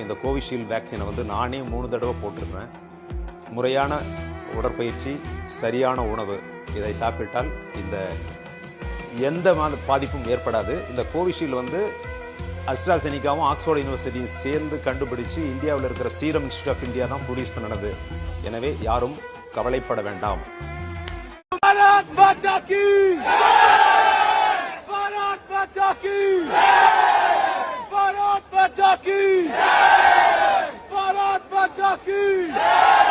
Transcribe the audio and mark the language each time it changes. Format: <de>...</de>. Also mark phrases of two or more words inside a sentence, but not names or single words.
<ta>இந்த கோவிஷீல்டு வேக்சினை வந்து நானே 3 தடவை போட்டிருக்கிறேன். முறையான உடற்பயிற்சி, சரியான உணவு இதை சாப்பிட்டால் இந்த எந்த பாதிப்பும் ஏற்படாது. இந்த கோவிஷீல்டு வந்து அஸ்ட்ராசெனிகாவும் ஆக்ஸ்போர்ட் யூனிவர்சிட்டியும் சேர்ந்து கண்டுபிடிச்சு இந்தியாவில் இருக்கிற சீரம் இன்ஸ்டியூட் ஆஃப் இந்தியா தான் ப்ரொடியூஸ் பண்ணது. எனவே யாரும் கவலைப்பட வேண்டாம்.</ta> <hi>भारत माता की भारत माता की भारत माता की भारत माता की</hi>